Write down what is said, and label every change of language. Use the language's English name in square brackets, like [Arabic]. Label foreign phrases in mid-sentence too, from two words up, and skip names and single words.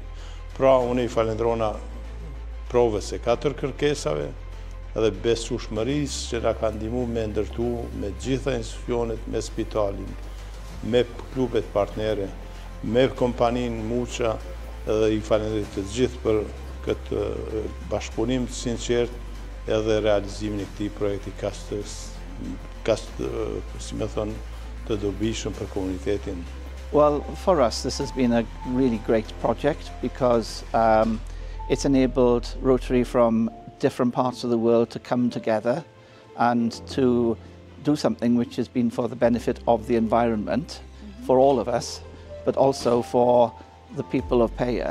[Albanian] Pra, unë I falenderona provës e 4 kërkesave edhe besueshmërisë që na ka ndihmuar me ndërtu me gjitha institucionet, me spitalin, me klubet partnere, me kompaninë Muça, edhe I falenderoj të gjithë për këtë bashkëpunim të sinqert edhe realizimin e këtij projekti si më thon, të dobishëm për komunitetin. [English] Well, for us, this has been a really great project because it's enabled Rotary from different parts of the world to come together and to do something which has been for the benefit of the environment, for all of us, but also for the people of Paya.